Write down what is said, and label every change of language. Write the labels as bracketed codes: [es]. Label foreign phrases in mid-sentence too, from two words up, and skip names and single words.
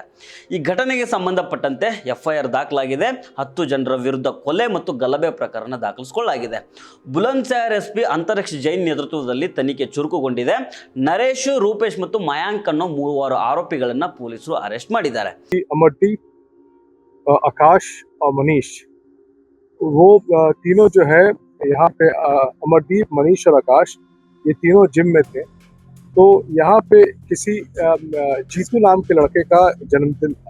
[kn] ಈ ಘಟನೆಗೆ ಸಂಬಂಧಪಟ್ಟಂತೆ FIR ದಾಖಲಾಗಿದೆ. 10 ಜನರ ವಿರುದ್ಧ ಕೊಲೆ ಮತ್ತು ಗಲಭೆ ಪ್ರಕರಣ ದಾಖಲಿಸಿಕೊಳ್ಳಲಾಗಿದೆ. ಬುಲಂದ್ ಶಹರ್ SP ಅಂತರಿಕ್ಷ ಜೈನ್ ನೇತೃತ್ವದಲ್ಲಿ ತನಿಖೆ ಚುರುಕುಗೊಂಡಿದೆ. ನರೇಶ್, ರೂಪೇಶ್ ಮತ್ತು ಮಯಾಂಕ್ ಅನ್ನೋ 3 ಆರೋಪಿಗಳನ್ನ ಪೊಲೀಸರು ಅರೆಸ್ಟ್ ಮಾಡಿದ್ದಾರೆ. [hi] अमरदीप, आकाश और मनीष, वो तीनों जो है यहाँ पे अमरदीप, मनीष और आकाश, ये तीनों जिम में थे. तो यहाँ पे किसी जीतू नाम के लड़के का जन्मदिन था.